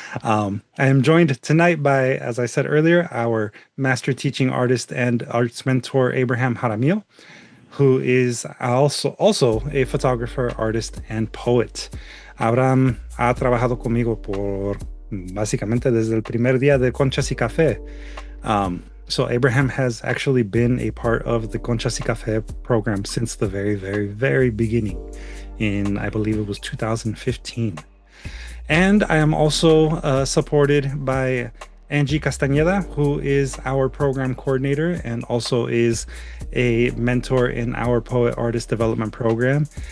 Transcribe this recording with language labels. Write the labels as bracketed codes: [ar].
[en] I am joined tonight by, as I said earlier, our master teaching artist and arts mentor, Abraham Jaramillo, who is also a photographer, artist, and poet. [es] Abraham ha trabajado conmigo por básicamente desde el primer día de Conchas y Café. [en] So Abraham has actually been a part of the Conchas y Café program since the very, very, very beginning in, I believe it was 2015. And I am also supported by Angie Castañeda, who is our program coordinator and also is a mentor in our Poet Artist Development Program.